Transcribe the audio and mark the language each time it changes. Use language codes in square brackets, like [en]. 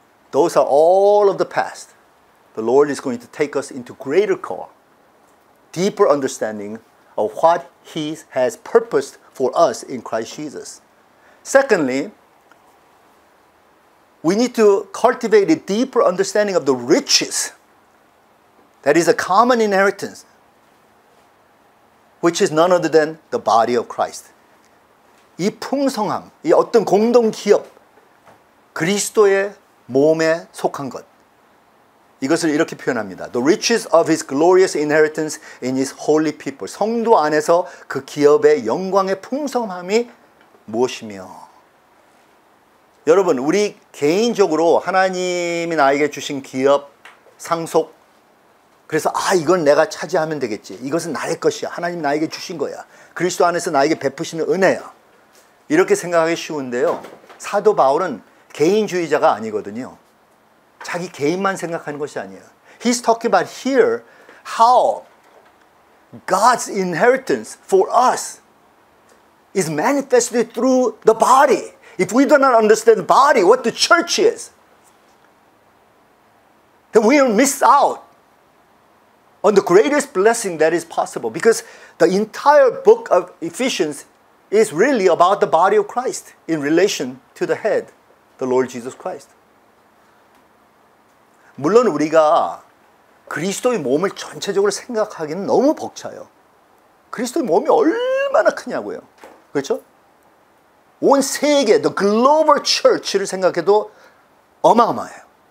[en] Those are all of the past. The Lord is going to take us into greater call, deeper understanding of what He has purposed for us in Christ Jesus. Secondly, we need to cultivate a deeper understanding of the riches that is a common inheritance which is none other than the body of Christ. [ko] 이 풍성함, 이 어떤 공동 기업, 그리스도의 몸에 속한 것. 이것을 이렇게 표현합니다. The riches of his glorious inheritance in his holy people. 성도 안에서 그 기업의 영광의 풍성함이 무엇이며. 여러분, 우리 개인적으로 하나님이 나에게 주신 기업, 상속, 그래서 이건 내가 차지하면 되겠지. 이것은 나의 것이야. 하나님 나에게 주신 거야. 그리스도 안에서 나에게 베푸시는 은혜야. 이렇게 생각하기 쉬운데요. 사도 바울은 개인주의자가 아니거든요. 자기 개인만 생각하는 것이 아니에요. [en] He's talking about here how God's inheritance for us is manifested through the body. If we do not understand the body, what the church is, then we will miss out on the greatest blessing that is possible. Because the entire book of Ephesians is really about the body of Christ in relation to the head, the Lord Jesus Christ. [ko] 물론 우리가 그리스도의 몸을 전체적으로 생각하기는 너무 벅차요. 그리스도의 몸이 얼마나 크냐고요. 그렇죠? 온 세계, [en] the global church [ko] 를 생각해도 어마어마해요.